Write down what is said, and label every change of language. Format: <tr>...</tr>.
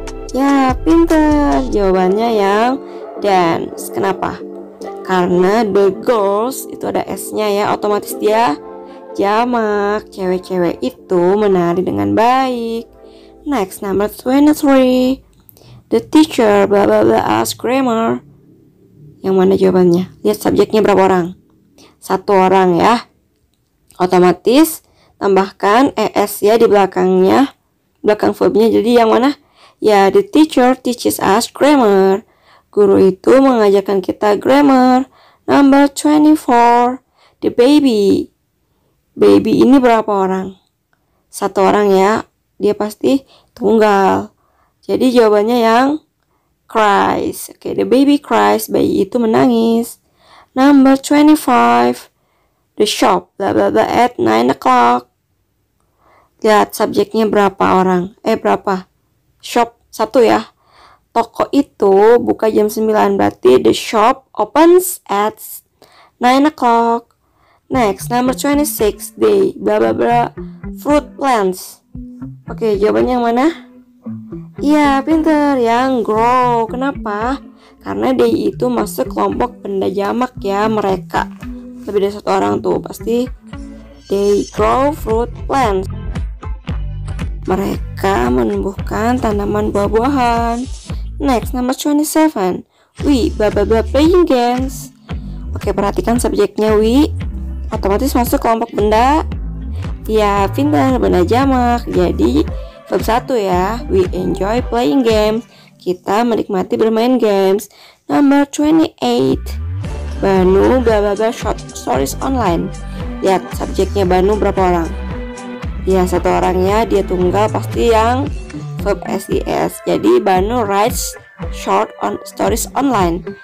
<id>Ya pintar, jawabannya yang dance. Kenapa? Karena</id> <en>the girls</en> <id>itu ada S-nya ya, otomatis dia jamak. Cewek-cewek itu menari dengan baik.</id> <en>Next, number 23. The teacher bla bla bla asked grammar.</en> <id>Yang mana jawabannya? Lihat subjeknya berapa orang? Satu orang ya. Otomatis tambahkan ES ya di belakangnya, belakang verbnya. Jadi yang mana?</id> <en>Ya, the teacher teaches us grammar.</en> <id>Guru itu mengajarkan kita grammar.</id> <en>Number 24. The baby.</en> <id>Baby ini berapa orang? Satu orang ya. Dia pasti tunggal. Jadi jawabannya yang cries. Oke,</id> <en>the baby cries.</en> <id>Bayi itu menangis.</id> <en>Number 25. The shop bla bla bla at 9 o'clock.</en> <id>Lihat subjeknya berapa orang? Berapa? Shop satu ya. Toko itu buka jam 9, berarti</id> <en>the shop opens at 9 o'clock. Next, number 26, they blah blah blah fruit plants.</en> <id>Oke, jawabannya yang mana? Iya, pinter, yang grow. Kenapa? Karena they itu masuk kelompok benda jamak ya, mereka. Lebih dari satu orang tuh, pasti</id> <en>they grow fruit plants.</en> <id>Mereka menumbuhkan tanaman buah-buahan.</id> <en>Next, number 27, we blah blah blah playing games.</en> <id>Oke, perhatikan subjeknya we. Otomatis masuk kelompok benda. Ya, pintar, benda jamak. Jadi verb 1 ya.</id> <en>We enjoy playing games.</en> <id>Kita menikmati bermain games.</id> <en>Number 28, Banu bla bla bla short stories online.</en> <id>Lihat subjeknya Banu berapa orang? Ya, satu orangnya, dia tunggal, pasti yang verb SES.</id> <en>Jadi Banu writes short on stories online.</en>